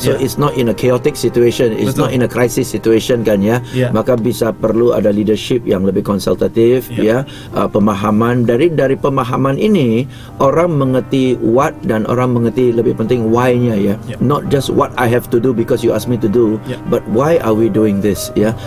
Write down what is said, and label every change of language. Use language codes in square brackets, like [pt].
[en] So it's not in a chaotic situation, it's not in a crisis situation kan ya. [id] Maka bisa perlu ada leadership yang lebih konsultatif pemahaman. Dari pemahaman ini orang mengerti what dan orang mengerti lebih penting why-nya ya. [en] Not just what I have to do because you ask me to do, but why are we doing this ya.